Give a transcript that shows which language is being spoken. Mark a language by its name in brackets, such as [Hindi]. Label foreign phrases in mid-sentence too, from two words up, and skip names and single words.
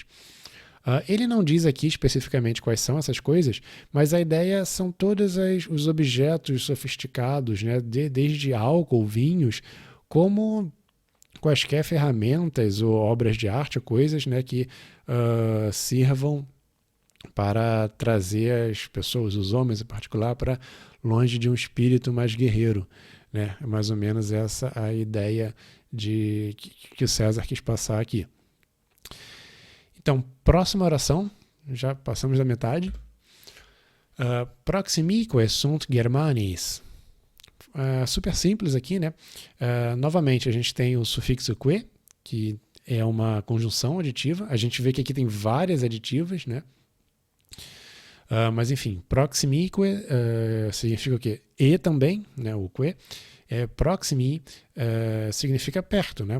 [Portuguese] Ele não diz aqui especificamente quais são essas coisas, mas a ideia são todos os objetos sofisticados, né, desde álcool, vinhos, como quaisquer ferramentas ou obras de arte, coisas, né, que sirvam para trazer as pessoas, os homens em particular, para longe de um espírito mais guerreiro. Né? É mais ou menos essa a ideia que o César quis passar aqui. Então, próxima oração, já passamos da metade. [Latin] Proximique sunt Germanis. [Portuguese] super simples aqui, né? Novamente, a gente tem o sufixo que, que é uma conjunção aditiva. A gente vê que aqui tem várias aditivas, né? Mas enfim, proximique significa o quê? E também, né? O que. Proximi significa perto, né?